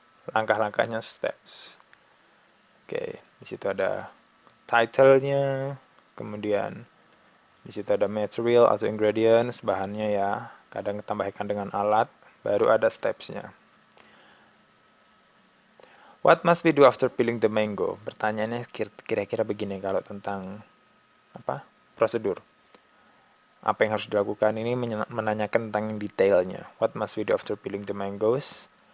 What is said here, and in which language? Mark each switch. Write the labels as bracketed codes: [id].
[id] Langkah-langkahnya steps. Oke, di situ ada title-nya. Kemudian di situ ada material atau ingredients, bahannya ya. Kadang tambahkan dengan alat, baru ada steps-nya. [en] What must we do after peeling the mango? [id] Pertanyaannya kira-kira begini kalau tentang apa? Prosedur. Apa yang harus dilakukan ini menanyakan tentang detailnya. [en] What must we do after peeling the mangoes?